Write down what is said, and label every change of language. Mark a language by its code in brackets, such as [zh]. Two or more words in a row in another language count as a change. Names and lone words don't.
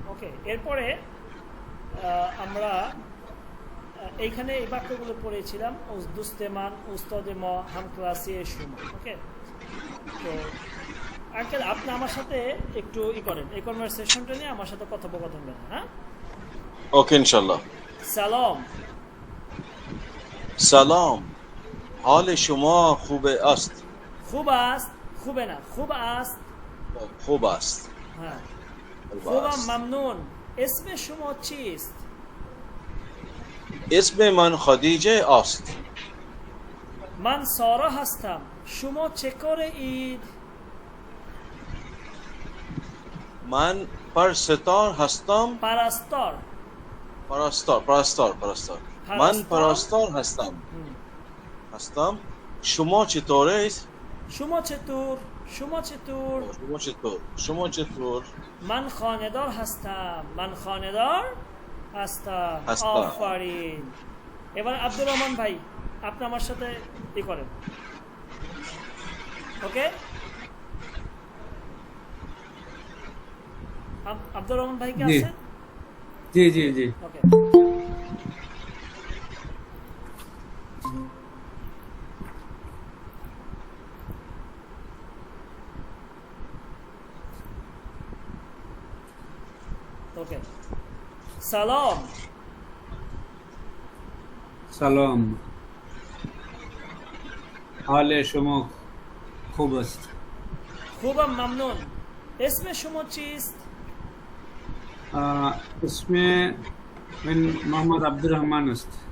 [bn] ওকে, এরপরে আমরা এইখানে এই বাক্যগুলো পড়েছিলাম, [fa] دوستمان استاد ما هم کلاسی ی شما. [bn] ওকে, তো আঙ্কেল আপনি আমার সাথে একটু করেন, এই কনভারসেশনটা নিয়ে আমার সাথে কথোপকথন করেন। হ্যাঁ, [ar] اوكي ان شاء الله. [bn] সালাম। [fa] سلام. حال شما خوب است؟ خوب است، خوب نه، خوب است. خوب است. [bn] হ্যাঁ, [fa] خوب খুবা است. মামনুন। اسم شما چیست؟ اسم من خدیجه است. من سارا هستم. شما چه کاره اید؟ من پرستار هستم. پرستار. پرستار. من پرستار هستم. شما چطور است؟ شما چطور؟ شما چطور؟ شما چطور؟ من خانه‌دار هستم. من خانه‌دار هستم. آفرین. [bn] এবার আব্দুর রহমান ভাই আপনি আমার সাথে করেন। ওকে, আব্দুর রহমান ভাই কি আছেন? জি জি জি। ওকে, ওকে। সালাম। [fa] سلام. حال شما خوب است. خوبم ممنون. اسم شما چیست؟ اسم من محمد عبدالرحمن است.